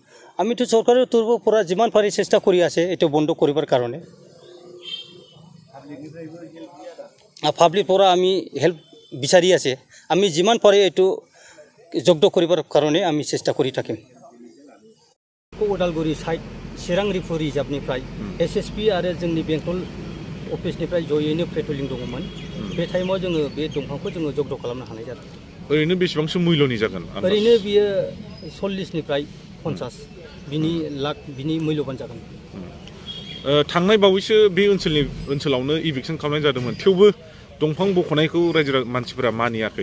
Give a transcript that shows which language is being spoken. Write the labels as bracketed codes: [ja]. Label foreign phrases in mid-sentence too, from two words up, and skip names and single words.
[as] আমিতো চৰকাৰৰ তৰফৰ পৰা যিমান পাৰি চেষ্টা কৰি আছে এইটো বন্ধ কৰিবৰ কাৰণে। পাব্লিক পৰা আমি হেল্প বিচাৰি আছে। আমি যিমান পাৰি এইটো যোগ্য কৰিবৰ কাৰণে আমি চেষ্টা কৰি থাকিম। [brx] ওদালগুৰি সাইড চিৰাং ৰিফুৰি रिजार्भनिफ्राय SSB आरो जोंनि बेंटल अफिसनिफ्राय जयैनो पेट्रलिं दङमोन। बे टाइमाव जोङो बे दंफांखौ जोङो जब्द खालामनो हानाय जादों। ओरैनो बेसेबांसो मुल्यनि जागोन? ओरैनो बियो 40निफ्राय 50 बिनि लाख बिनि मुल्यबान जागोन। थांनाय बावैसो बे ओनसोलावनो इभिकसन खालामनाय जादोंमोन, थेवबो दंफां बख'नायखौ रायजो मानसिफोरा मानियाखै।